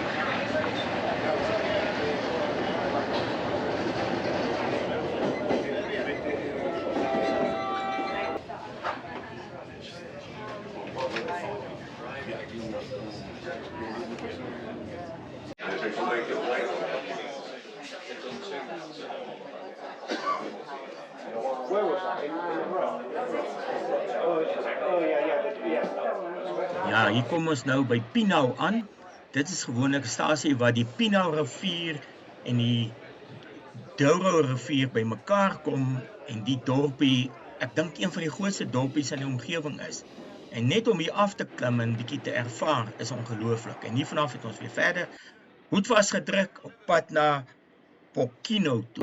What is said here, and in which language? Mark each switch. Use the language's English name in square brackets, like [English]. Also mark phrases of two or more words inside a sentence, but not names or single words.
[English] Where was I? In the row? Yeah. [Afrikaans] Ja, hier kom ons nou by Pinau aan. Dit is gewoonlik 'n stasie waar die Pinau rivier en die Douro rivier by mekaar kom en die dorpie, ek dink een van die grootste dorpies in die omgewing is. En net om hier af te klim en bietjie te ervaar is ongelooflik. En hier vanaf het ons weer verder hoed vasgedruk op pad na Porquinho toe.